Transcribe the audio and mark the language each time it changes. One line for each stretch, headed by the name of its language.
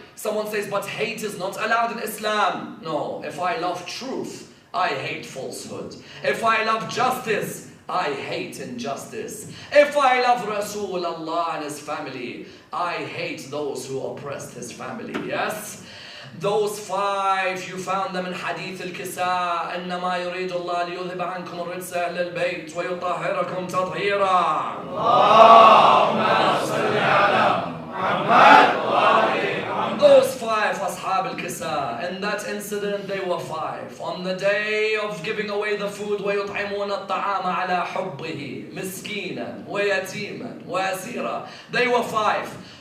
English: Someone says, but hate is not allowed in Islam. No, if I love truth, I hate falsehood. If I love justice, I hate injustice. If I love Rasulullah and his family, I hate those who oppressed his family. Yes? Those 5, you found them in Hadith al-Kisa.
Arabic: إنما يريد الله ليذهب عنكم الرجس أهل البيت ويطهركم تطهيرا. اللهم صل على محمد.
English: Those 5 Ashab al-Kisa, in that incident they were 5. On the day of giving away the food,
Arabic: وَيُطْعِمُونَ الطَّعَامَ عَلَى حُبِّهِ مِسْكِينًا وَيَتِيمًا وَأَسِيرًا.
English: They were 5.